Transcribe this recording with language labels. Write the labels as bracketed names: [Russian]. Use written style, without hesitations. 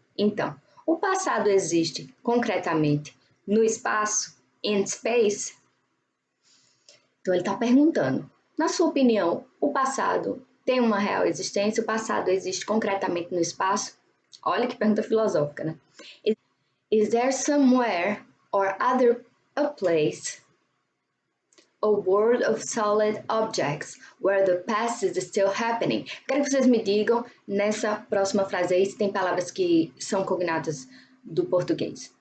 [Portuguese] Então, o passado existe concretamente no espaço, [English] in space? [Portuguese] Então ele está perguntando, na sua opinião, o passado tem uma real existência? O passado existe concretamente no espaço? Olha que pergunta filosófica, né? [English] Is there somewhere or other a place, a world of solid objects where the past is still happening? [Portuguese] Quero que vocês me digam nessa próxima frase aí se tem palavras que são cognatas do português.